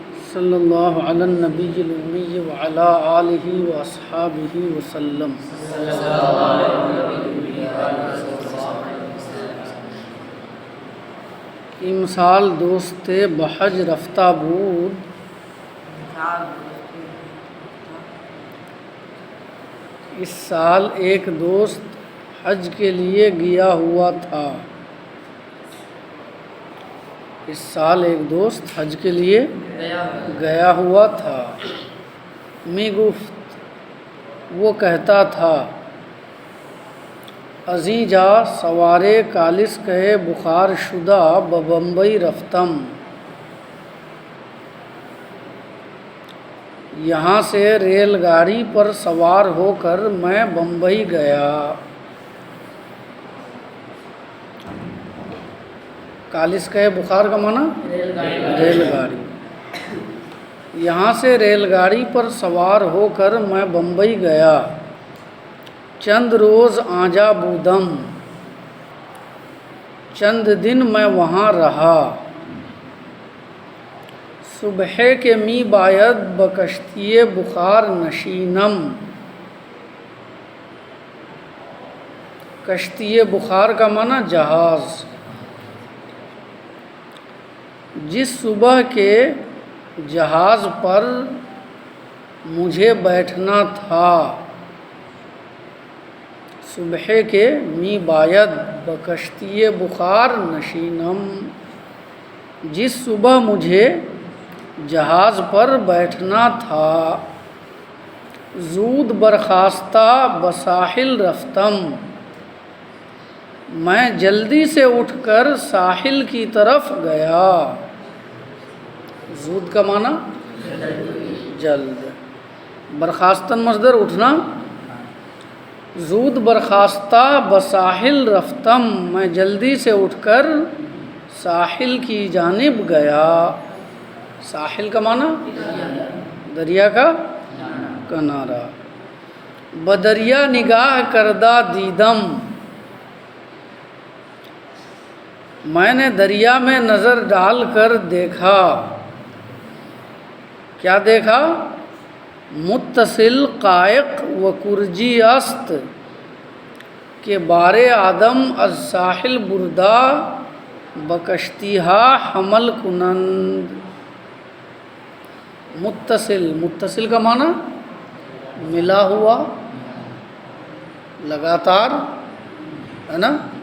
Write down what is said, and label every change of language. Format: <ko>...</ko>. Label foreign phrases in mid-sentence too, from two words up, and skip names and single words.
<ar>صلی اللہ علی النبی الامی وعلی آلہ واصحابہ وسلم۔</ar> <fa>امسال دوست بحج رفتہ بود،</fa> <ur>اس سال ایک دوست حج کے لیے گیا ہوا تھا۔ اس سال ایک دوست حج کے لیے گیا ہوا تھا۔</ur> <fa>می گفت،</fa> <ur>وہ کہتا تھا،</ur> <fa>ازیں جا سوارے کالس کہے بخار شدہ بمبئی رفتم۔</fa> <ur>یہاں سے ریل گاڑی پر سوار ہو کر میں بمبئی گیا۔</ur> <fa>کالس کہے بخار</fa> <ur>کا معنی ریل گاڑی۔ یہاں سے ریل گاڑی پر سوار ہو کر میں بمبئی گیا۔</ur> <fa>چند روز آنجا بودم،</fa> <ur>چند دن میں وہاں رہا۔</ur> <fa>صبح کے می باید بکشتی بخار نشینم۔ کشتی بخار</fa> <ur>کا معنی جہاز۔ جس صبح کے جہاز پر مجھے بیٹھنا تھا،</ur> <fa>صبح کے می باید بکشتی بخار نشینم،</fa> <ur>جس صبح مجھے جہاز پر بیٹھنا تھا،</ur> <fa>زود برخاستہ بساحل رفتم،</fa> <ur>میں جلدی سے اٹھ کر ساحل کی طرف گیا۔ زود کا معنی جلد، برخاستن مصدر اٹھنا۔</ur> <fa>زود برخاستہ بساحل رفتم،</fa> <ur>میں جلدی سے اٹھ کر ساحل کی جانب گیا۔ ساحل کا معنی دریا کا کنارہ۔</ur> <fa>بدریا نگاہ کردہ دیدم،</fa> <ur>میں نے دریا میں نظر ڈال کر دیکھا۔ کیا دیکھا؟</ur> <fa>متصل قائق و کرجی است کہ بار آدم از ساحل بردہ بکشتیہا حمل کنند۔</fa> <ur>متصل، متصل کا معنی ملا ہوا، لگاتار، ہے نا۔</ur>